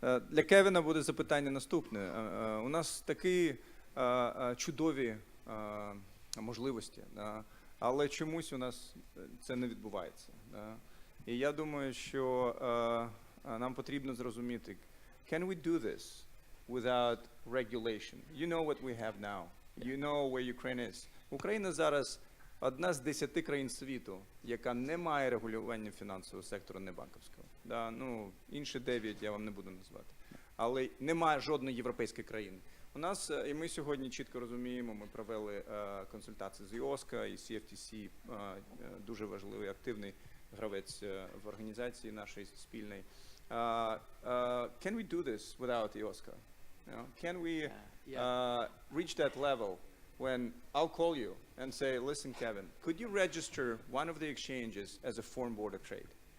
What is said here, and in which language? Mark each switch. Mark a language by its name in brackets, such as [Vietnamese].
[Ukrainian] Для Кевіна буде запитання наступне. У нас такі чудові можливості, але чомусь у нас це не відбувається. І я думаю, що нам потрібно зрозуміти, [English] can we do this without regulation? You know what we have now. You know where Ukraine is. [Ukrainian] Україна зараз одна з 10 країн світу, яка не має регулювання фінансового сектору, не банківського. Да, ну, інші 9 я вам не буду назвати. Але немає жодної європейської країни. У нас, і ми сьогодні чітко розуміємо, ми провели консультації з IOSCO і CFTC, дуже важливий, активний гравець в організації нашої спільної. [English] Can we do this without IOSCO? You know, can we reach that level when I'll call you and say, listen, Kevin, could you register one of the exchanges as a foreign border trade?